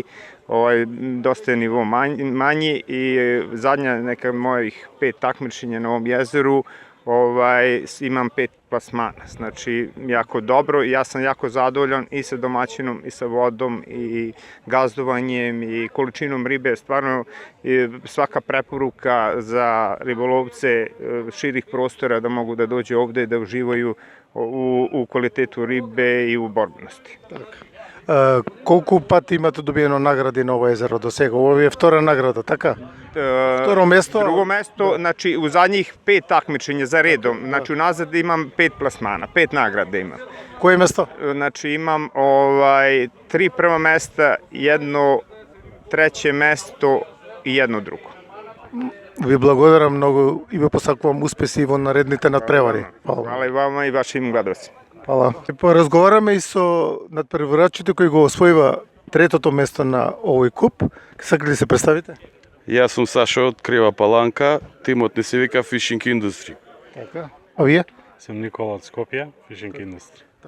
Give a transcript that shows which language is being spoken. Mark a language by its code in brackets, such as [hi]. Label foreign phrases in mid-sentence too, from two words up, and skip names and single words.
[sr] Dosta je nivo manji i zadnja neka mojih 5 takmičenja na ovom jezeru imam 5 plasmana, znači jako dobro i ja sam jako zadovoljan i sa domaćinom i sa vodom i gazdovanjem i količinom ribe, stvarno svaka preporuka za ribolovce širih prostora da mogu da dođu ovde i da uživaju u kvalitetu ribe i u borbenosti. [mk] Колку пати имате добиено награди на ово езеро до сега? Ово е втора награда, така? Второ место? [sr] Drugo mesto, znači u zadnjih 5 takmičenja za redom, znači unazad imam 5 plasmana, 5 nagrada imam. [mk] Кое место? [sr] Znači imam 3 prva mesta, jedno treće mesto i jedno drugo. [mk] Ви благодарам многу и ви посакувам успеси во наредните надпревари. [sr] Hvala i vama i vašim gledalcima. Hvala. [mk] Поразговараме и со надпреварачите кои го освоива третото место на овој куп. Сакате ли се представите? Јас сум Сашо од Крива Паланка, тимот ни се вика Fishing Industry. Така. А вие? Сум Никола од Скопје, Fishing Industry.